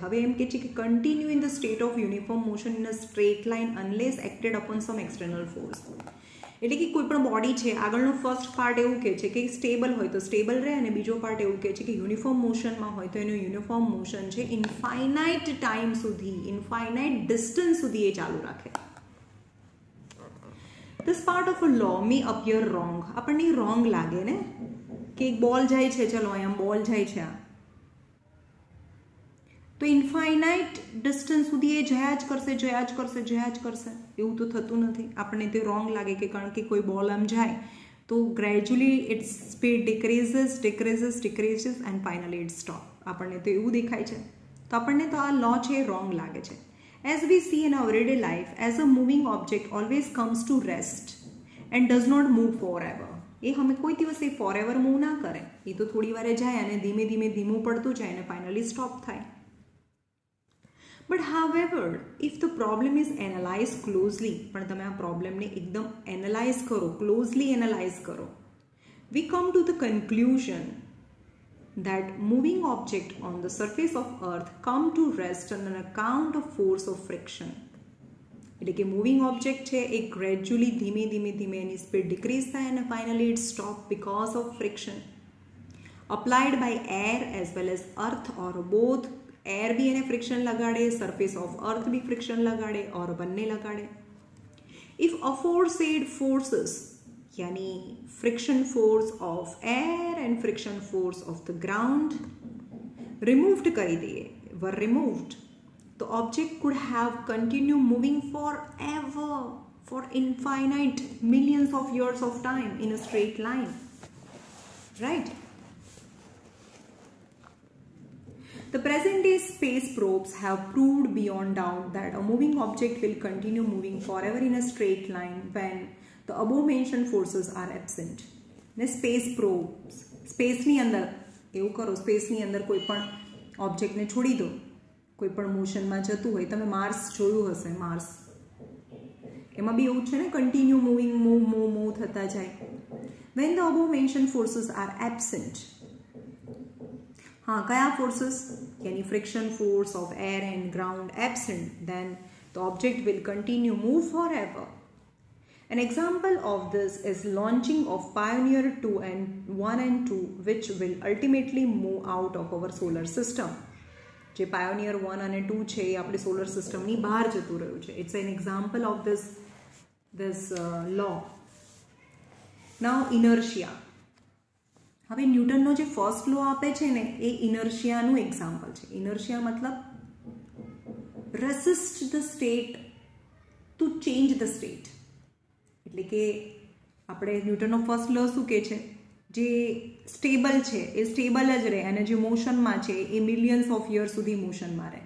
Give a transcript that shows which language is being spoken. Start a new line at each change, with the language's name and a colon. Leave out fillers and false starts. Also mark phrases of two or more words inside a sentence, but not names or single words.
Gujarati: હવે એમ કે છે કે
English: continue in the state of uniform motion in a straight line unless acted upon some external force.
Gujarati: એટલે કે કોઈ પણ બોડી છે, આગળનો
English: first part
Gujarati: એવું કહે છે કે સ્ટેબલ હોય તો સ્ટેબલ રહે, અને બીજો પાર્ટ એવું કહે છે કે યુનિફોર્મ મોશનમાં હોય તો એનું
English: uniform motion
Gujarati: છે
English: infinite time
Gujarati: સુધી,
English: infinite distance
Gujarati: સુધી એ ચાલુ રાખે.
English: This part of a law may appear wrong.
Gujarati: આપણને રોંગ લાગે ને કે એક બોલ જાય છે, ચલો અહીંયા બોલ જાય છે, તો
English: infinite distance
Gujarati: સુધી એ જયા જ કરશે. એવું તો થતું નથી. આપણને તે રોંગ લાગે કે કારણ કે કોઈ બોલ આમ જાય તો
English: gradually its speed decreases and finally it stop.
Gujarati: આપણને તો એવું દેખાય છે. તો આપણને તો આ લો છે એ રોંગ લાગે છે.
English: As we see in our everyday life, as a moving object always comes to rest and does not move forever.
Gujarati: એ અમે કોઈ દિવસ એ ફોરએવર મૂવ ના કરે. એ તો થોડી વારે જાય અને ધીમે ધીમે ધીમું પડતું જાય અને
English: finally stop
Gujarati: થાય.
English: But however, if the problem is analyzed closely,
Gujarati: પણ તમે આ પ્રોબ્લેમને એકદમ એનાલાઇઝ કરો,
English: closely analyze
Gujarati: કરો,
English: we come to the conclusion that moving object on the surface of earth come to rest on an account of force of friction.
Gujarati: એટલે કે
English: moving object
Gujarati: છે એ ગ્રેજ્યુઅલી ધીમે ધીમે એની સ્પીડ ડિક્રીઝ થાય અને
English: finally it stop because of friction applied by air as well as earth or both.
Gujarati: એર બી એને ફ્રિક્શન લગાડે,
English: surface of earth
Gujarati: બી ફ્રિક્શન લગાડે, ઓર બંને લગાડે.
English: if aforesaid forces यानी friction force of air and friction force of the ground removed
Gujarati: કરી દઈએ,
English: were removed, the object could have continued moving forever, for infinite millions of years of time in a straight line, right? The present day space probes have proved beyond doubt that a moving object will continue moving forever in a straight line when the above mentioned forces are absent.
Gujarati: ને
English: space probes,
Gujarati: સ્પેસની અંદર એવું કરો, સ્પેસની અંદર કોઈ પણ ઓબ્જેક્ટને છોડી દો, કોઈ પણ મોશનમાં જતું હોય. તમે માર્સ જોયું હશે, માર્સ એમાં બી એવું છે ને,
English: continue moving,
Gujarati: મૂવ થતા જાય.
English: When the above mentioned forces are absent,
Hindi: हाँ कया
English: forces, यानी friction force of air and ground absent, then the object will continue move forever. An example of this is launching of Pioneer 1 and 2, which will ultimately move out of our solar system.
Gujarati: જે Pioneer 1 અને 2 છે એ આપણે સોલર સિસ્ટમની બહાર જતું રહ્યું છે.
English: It's an example of this law. Now inertia.
Gujarati: હવે ન્યૂટનનો જે
English: first law
Gujarati: આપે છે ને એ ઇનર્શિયાનું એક્ઝામ્પલ છે.
English: ઇનર્શિયા મતલબ resist the state to change the state.
Gujarati: એટલે કે આપણે ન્યૂટનનો
English: first law
Gujarati: શું કહે છે, જે સ્ટેબલ છે એ સ્ટેબલ જ રહે, અને જે મોશનમાં છે એ
English: millions of year
Gujarati: સુધી મોશનમાં રહે.